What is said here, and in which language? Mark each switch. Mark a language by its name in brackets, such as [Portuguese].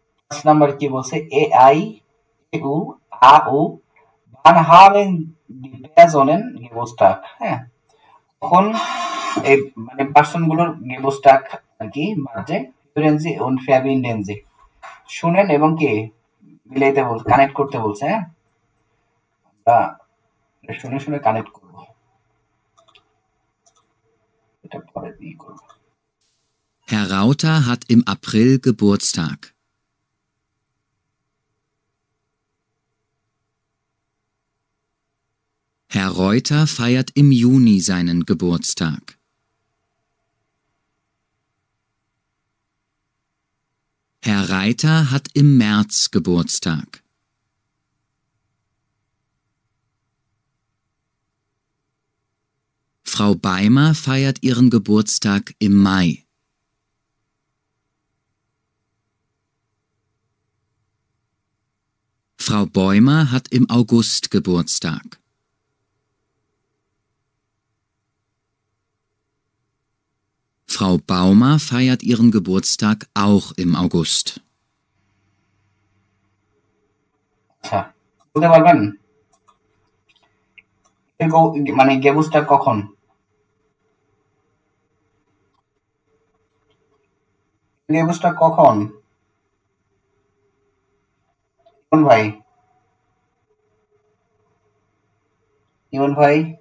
[Bangla] 5 number কি বলছে AI EU AU [German] wann haben die Personen Geburtstag [Bangla] হ্যাঁ তখন এই মানে পার্সনগুলোর Geburtstag আর কি বাজে ফ্রেন্সি [German] und verbinden Sie [Bangla] শুনেন এবং কি মিলাইতে বলছে কানেক্ট করতে বলছে হ্যাঁ আমরা শুনে শুনে কানেক্ট করব এটা পরে দিয়ে করব [German] Herr Rauter hat im April Geburtstag. Herr Reuter feiert im Juni seinen Geburtstag. Herr Reiter hat im März Geburtstag. Frau Beimer feiert ihren Geburtstag im Mai. Frau Bäumer hat im August Geburtstag. Frau Baumer feiert ihren Geburtstag auch im August. [Bangla] আচ্ছা বলতে পারবেন মানে Geburtstag কখন Geburtstag কখন কোন ভাই ইমন ভাই